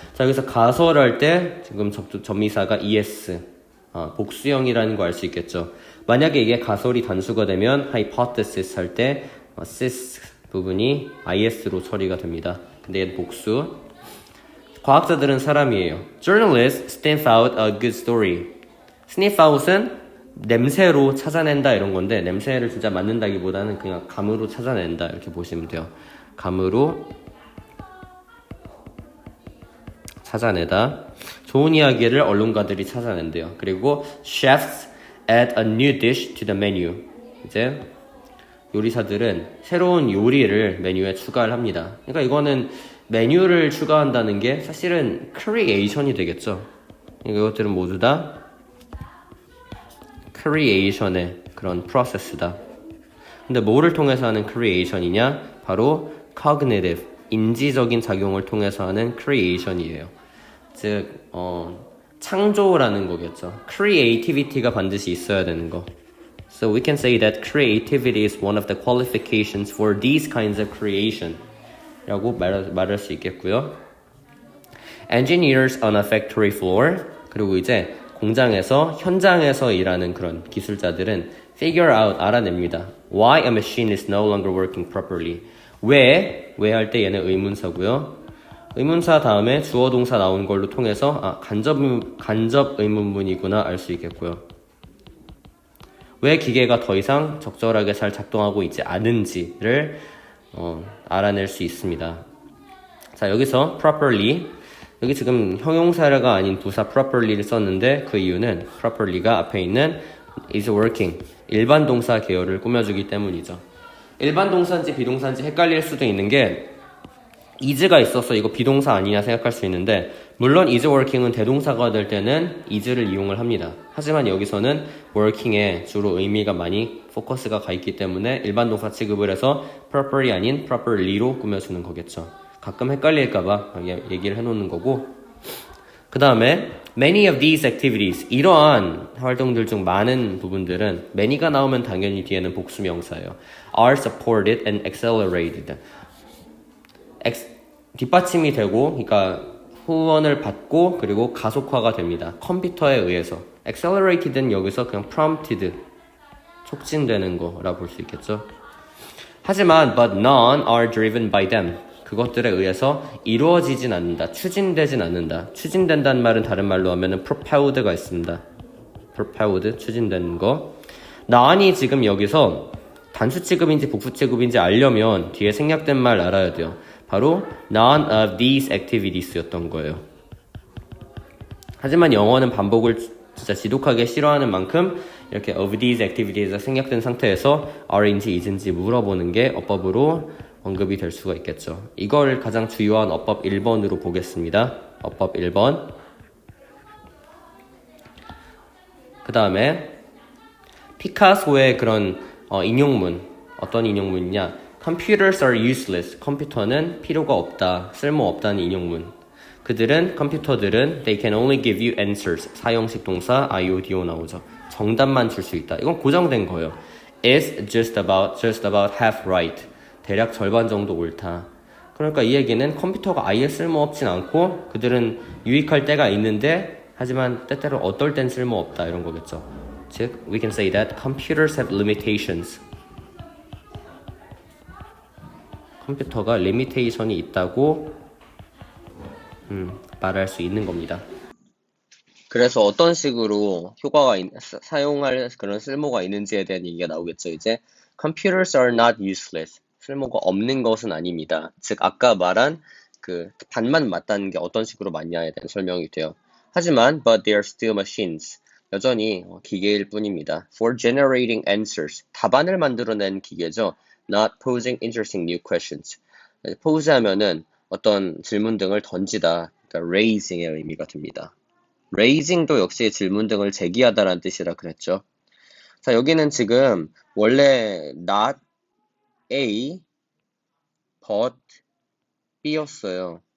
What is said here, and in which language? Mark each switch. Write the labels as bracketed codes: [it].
[ko] 자, 여기서 가설할 때 지금 접미사가 es, 복수형이라는 거 알 수 있겠죠. 만약에 이게 가설이 단수가 되면 hypothesis 할 때 sys 부분이 is로 처리가 됩니다. 근데 얘는 복수. 과학자들은 사람이에요. [en] Journalists sniff out a good story. [ko] sniff out은 냄새로 찾아낸다 이런 건데 냄새를 진짜 맡는다기보다는 그냥 감으로 찾아낸다 이렇게 보시면 돼요. 감으로 찾아내다. 좋은 이야기를 언론가들이 찾아낸대요. 그리고 [en] chefs add a new dish to the menu. [ko] 이제 요리사들은 새로운 요리를 메뉴에 추가를 합니다. 그러니까 이거는 메뉴를 추가한다는 게 사실은 creation이 되겠죠. 이것들은 모두 다 creation의 그런 프로세스다. 근데 뭐를 통해서 하는 creation이냐? 바로 cognitive, 인지적인 작용을 통해서 하는 creation이에요. 즉, 창조라는 거겠죠. creativity가 반드시 있어야 되는 거. [en] So we can say that creativity is one of the qualifications for these kinds of creation. [ko] 라고 말할 수 있겠고요. [en] Engineers on a factory floor. [ko] 그리고 이제 공장에서, 현장에서 일하는 그런 기술자들은 [en] figure out, [ko] 알아냅니다. [en] Why a machine is no longer working properly. [ko] 왜 할 때 얘는 의문사고요. 의문사 다음에 주어 동사 나온 걸로 통해서 간접 의문문이구나 알 수 있겠고요. 왜 기계가 더 이상 적절하게 잘 작동하고 있지 않은지를 알아낼 수 있습니다. 자, 여기서 properly, 여기 지금 형용사가 아닌 부사 properly를 썼는데 그 이유는 properly가 앞에 있는 is working, 일반 동사 계열을 꾸며주기 때문이죠. 일반 동사인지 비동사인지 헷갈릴 수도 있는 게 is가 있어서 이거 비동사 아니냐 생각할 수 있는데 물론 is working은 대동사가 될 때는 is를 이용을 합니다. 하지만 여기서는 working에 주로 의미가 많이 포커스가 가 있기 때문에 일반 동사 취급을 해서 properly 아닌 properly로 꾸며주는 거겠죠. 가끔 헷갈릴까봐 얘기를 해놓는 거고 그 다음에 [en] many of these activities, [ko] 이러한 활동들 중 많은 부분들은 many가 나오면 당연히 뒤에는 복수명사예요. [en] are supported and accelerated. [ko] 뒷받침이 되고 그러니까 후원을 받고 그리고 가속화가 됩니다. 컴퓨터에 의해서. accelerated는 여기서 그냥 prompted, 촉진되는 거라 볼 수 있겠죠. 하지만 [en] but none are driven by them. [ko] 그것들에 의해서 이루어지진 않는다. 추진되진 않는다. 추진된다는 말은 다른 말로 하면은 propelled가 있습니다. propelled, 추진되는 거. non이 지금 여기서 단수 취급인지 복수 취급인지 알려면 뒤에 생략된 말 알아야 돼요. 바로 [en] none of these activities [ko] 였던 거예요. 하지만 영어는 반복을 진짜 지독하게 싫어하는 만큼 이렇게 [en] of these activities [ko] 가 생략된 상태에서 are인지 is인지 물어보는 게 어법으로 언급이 될 수가 있겠죠. 이걸 가장 주요한 어법 1번으로 보겠습니다. 어법 1번. 그 다음에 피카소의 그런 인용문, 어떤 인용문이냐? [en] Computers are useless. [ko] 컴퓨터는 필요가 없다, 쓸모없다는 인용문. 컴퓨터들은 [en] they can only give you answers. [ko] 사형식 동사 IODO 나오죠. 정답만 줄 수 있다. 이건 고정된 거예요. [en] Is just about half right. [ko] 대략 절반 정도 옳다. 그러니까 이 얘기는 컴퓨터가 아예 쓸모없진 않고 그들은 유익할 때가 있는데 하지만 때때로 어떨 땐 쓸모없다 이런 거겠죠. 즉, [en] we can say that computers have limitations. [ko] 컴퓨터가 리미테이션이 있다고 말할 수 있는 겁니다. 그래서 어떤 식으로 사용할 그런 쓸모가 있는지에 대한 얘기가 나오겠죠. 이제 [en] computers are not useless. [ko] 쓸모가 없는 것은 아닙니다. 즉 아까 말한 그 반만 맞다는 게 어떤 식으로 맞냐에 대한 설명이 돼요. 하지만 [en] but they are still machines. [ko] 여전히 기계일 뿐입니다. [en] For generating answers. [ko] 답안을 만들어낸 기계죠. [en] Not posing interesting new questions. [ko] pose 하면은 어떤 질문 등을 던지다. 그러니까 raising의 의미가 듭니다. raising도 역시 질문 등을 제기하다라는 뜻이라 그랬죠. 자, 여기는 지금 원래 not A, but B였어요.